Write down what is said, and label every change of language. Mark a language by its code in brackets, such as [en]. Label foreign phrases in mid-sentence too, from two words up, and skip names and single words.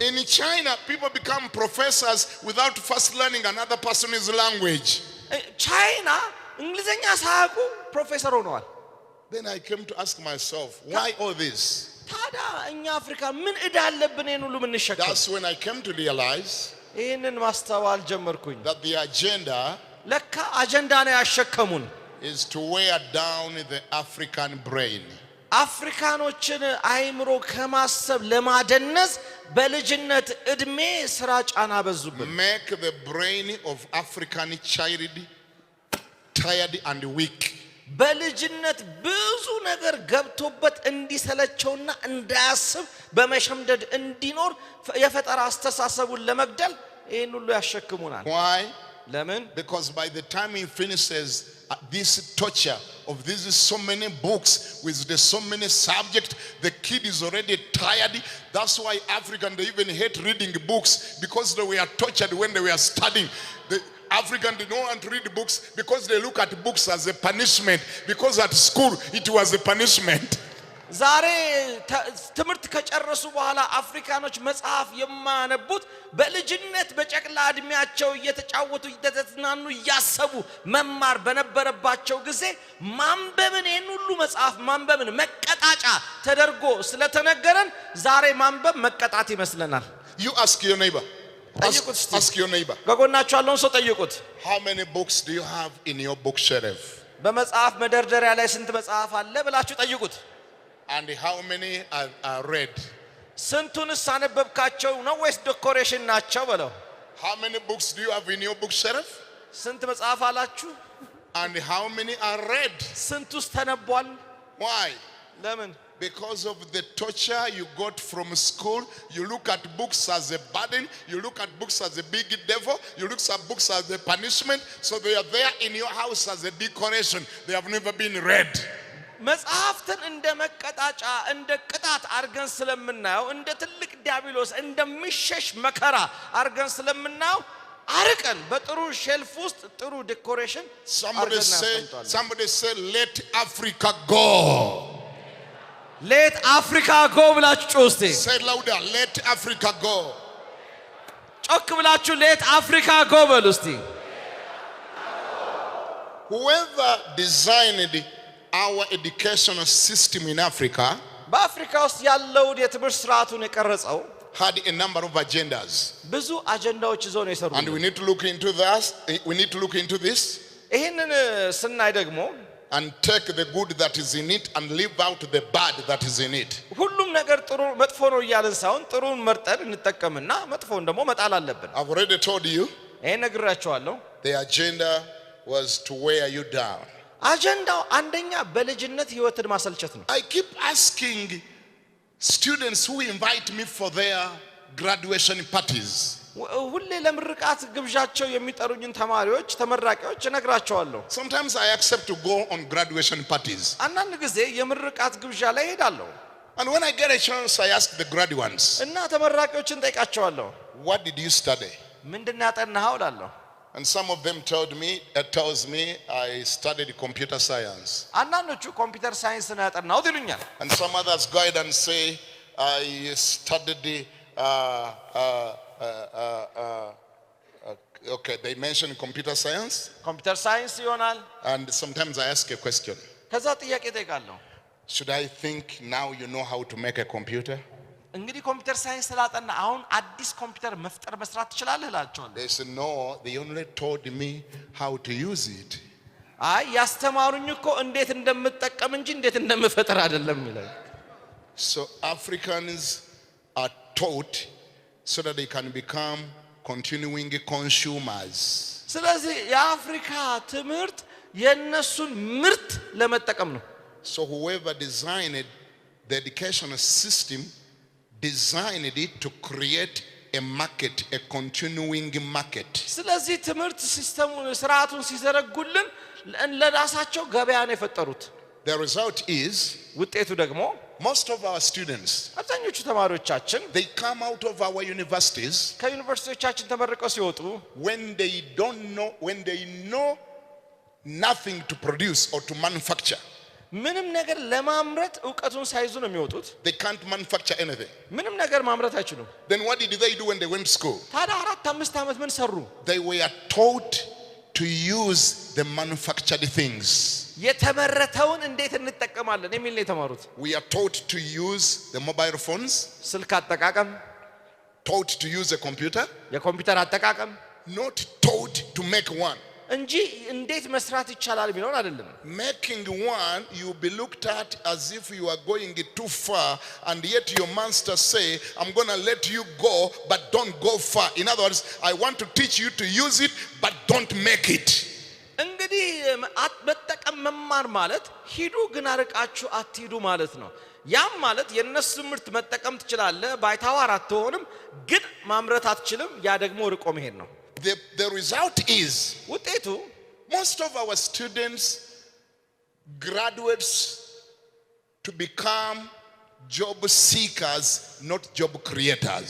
[en] In China people become professors without first learning another person's language. [am] ቻይና እንግሊዘኛ ሳያውቁ ፕሮፌሰር ሆነዋል [en] Then I came to ask myself, why all this? [am] ታዲያ እኛ አፍሪካ ምን እዳለብን ይሄን ሁሉ ምን እንሸከም [en] That's when I came to realize [am] ይሄንን ማስተዋል ጀመርኩኝ [en] that the agenda [am] ለካ አጀንዳ ነው ያሸከሙን [en] is to wear down the African brain. [am] አፍሪካኖችን አይምሮ ከማሰብ ለማደነዝ በልጅነት እድሜ ስራ ጫና በዙብን [en] Make the brain of African child tired and weak. [am] በልጅነት ብዙ ነገር ገብቶበት እንዲሰለቸውና እንዳያስብ በመሸምደድ እንዲኖር የፈጠራ አስተሳሰቡን ለመግደል ይሄን ሁሉ ያሸክሙናል [en] Why? [am] ለምን [en] Because by the time he finishes this torture of these so many books with the so many subjects, the kid is already tired. That's why Africans, they even hate reading books, because they were tortured when they were studying. The Africans did not want to read books because they look at books as a punishment, because at school it was a punishment. [am] ዛሬ ትምህርት ከጨረሱ በኋላ አፍሪካኖች መጽሐፍ የማነቡት በልጅነት በጨቅላ እድሜያቸው እየተጫወቱ እየተዝናኑ ያሰቡ መማር በነበረባቸው ጊዜ ማንበብን ይሄን ሁሉ መጽሐፍ ማንበብን መቀጣጫ ተደርጎ ስለተነገረን ዛሬ ማንበብ መቀጣት ይመስለናል [en] You ask your neighbor, Ask your neighbor. [am] ከጎናችሁ ያለውን ሰው ጠይቁት። [en] How many books do you have in your bookshelf? [am] በመጽሐፍ መደርደሪያ ላይ ስንት መጽሐፍ አለ ብላችሁ ጠይቁት። [en] And how many are read? [am] ስንቱንስ አነበብካቸው ነው ወይስ ዴኮሬሽን ናቸው በለው። [en] How many books do you have in your bookshelf? [am] ስንት መጽሐፍ አላችሁ? [en] And how many are read? [am] ስንቱስ ተነቧል? [en] Why? [am] ለምን? [en] Because of the torture you got from school. You look at books as a burden. You look at books as a big devil. You look at books as a punishment. So they are there in your house as a decoration. They have never been read. [am] መጽሐፍትን እንደ መቀጣጫ እንደ ቅጣት አርገን ስለምናየው እንደ ትልቅ ዲያብሎስ እንደሚሸሽ መከራ አርገን ስለምናየው አርቀን በጥሩ ሼልፍ ውስጥ ጥሩ ዴኮሬሽን [en] Somebody say let Africa go. Let Africa go [am] ብላችሁ ጮስቴ [en] Say louder, let Africa go. [am] ጮክ ብላችሁ [en] let Africa go [am] በሉ እስቲ። [en] Whoever designed our educational system in Africa [am] በአፍሪካ ውስጥ ያለው የትምህርት ስርዓቱን የቀረጸው [en] had a number of agendas. [am] ብዙ አጀንዳዎች ይዞ ነው የሰሩት። [en] And we need to look into this. We need to look into this. [am] ይሄንን ስናይ ደግሞ [en] and take the good that is in it and leave out the bad that is in it. [am] ሁሉም ነገር ጥሩ መጥፎ ነው ይያልን ሳይሆን ጥሩን መርጠን እንጠቀምና መጥፎን ደግሞ መጣል አለብን። [en] I've already told you. [am] ይሄ ነግራችኋለሁ። [en] The agenda was to wear you down. [am] አጀንዳው አንደኛ በልጅነት ህይወትን ማሰልቸት ነው። [en] I keep asking students who invite me for their graduation parties. [am] ሁሌ ለምርቃት ግብዣቸው የሚጠሩኝን ተማሪዎች ተመራቂዎች እነግራቸዋለሁ። [en] Sometimes I accept to go on graduation parties. [am] አንዳንድ ጊዜ የምርቃት ግብዣ ላይ ሄዳለሁ። [en] And when I get a chance I ask the graduates. [am] እና ተመራቂዎችን ጠይቃቸዋለሁ። [en] What did you study? [am] ምንድነው ያጠናኸው እላለሁ። [en] And some of them tells me I studied computer science. [am] አንዳንዶቹ [en] computer science [am] ነው ያጠናሁት ይሉኛል። [en] And some others go ahead and say I studied okay, they mention computer science. computer science ይሆናል። And sometimes I ask a question. [am] ከዛ ጥያቄ ጠይቃለሁ። [en] Should I think now you know how to make a computer? [am] እንግዲህ [en] computer science [am] ስላጠና አሁን አዲስ ኮምፒውተር መፍጠር መስራት ትችላለህ እላቸዋለሁ። [en] They said no, they only told me how to use it. [am] አይ ያስተማሩኝ እኮ እንዴት እንደምጠቀም እንጂ እንዴት እንደምፈጠር አይደለም ይላል። [en] So Africans are taught so that they can become continuing consumers. [am] ስለዚህ የአፍሪካ ትምህርት የነሱን ምርት ለመጠቀም ነው። [en] So whoever designed the educational system designed it to create a market, a continuing market. [am] ስለዚህ ትምህርት ሲስተሙን ስርዓቱን ሲዘረጉልን ለራሳቸው ገበያ ነው የፈጠሩት። [en] The result is [am] ውጤቱ ደግሞ [en] most of our students, [am] አብዛኞቹ ተማሪዎቻችን [en] they come out of our universities [am] ከዩኒቨርሲቲዎቻችን ተመርቀው ሲወጡ [en] when they know nothing to produce or to manufacture. [am] ምንም ነገር ለማምረት ዕውቀቱን ሳይዙ ነው የሚወጡት። [en] They can't manufacture anything. [am] ምንም ነገር ማምረት አይችሉም። [en] Then what did they do when they went to school? [am] ታዲያ 4-5 ዓመት ምን ሰሩ? [en] They were taught to use the manufactured things. [am] የተመረተውን እንዴት እንጠቀማለን የሚል ነው የተማሩት። [en] We are taught to use the mobile phones, [am] ስልክ አጠቃቀም፣ [en] taught to use a computer, [am] የኮምፒውተር አጠቃቀም [en] not taught to make one. [am] እንጂ እንዴት መስራት ይቻላል ቢሆን አይደለም። [en] Making one, you be looked at as if you are going too far, and yet your master say, I'm going to let you go, but don't go far. In other words, I want to teach you to use it, but don't make it. [am] እንግዲህ መጠቀም መማር ማለት ሂዱ ግን አርቃችሁ አትሂዱ ማለት ነው። ያም ማለት የነሱ ምርት መጠቀም ትችላለህ፣ ባይታዋር አትሆንም፣ ግን ማምረት አትችልም። ያ ደግሞ ርቆ መሄድ ነው። [en] The result is [am] ውጤቱ [en] most of our students graduates to become job seekers, not job creators.